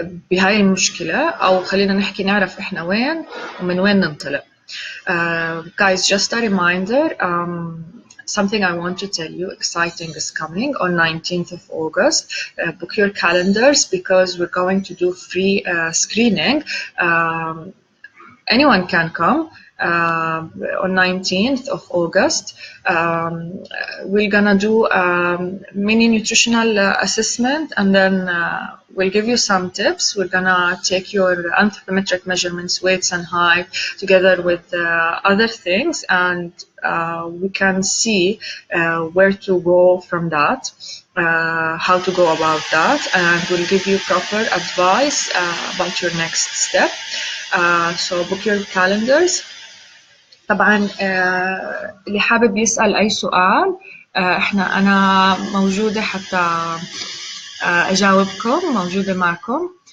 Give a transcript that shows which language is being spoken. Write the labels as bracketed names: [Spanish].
[Arabic] بهاي المشكلة، أو خلينا نحكي نعرف إحنا وين ومن وين ننطلق. [English] Guys, just a reminder, something I want to tell you exciting is coming on 19th of August. Book your calendars because we're going to do free screening. Anyone can come. On 19th of August, we're gonna do mini nutritional assessment, and then we'll give you some tips. We're gonna take your anthropometric measurements, weights and height, together with other things, and we can see where to go from that, how to go about that, and we'll give you proper advice about your next step. So book your calendars. [Arabic] طبعا اللي حابب يسأل أي سؤال أنا موجودة حتى أجاوبكم، موجودة معكم.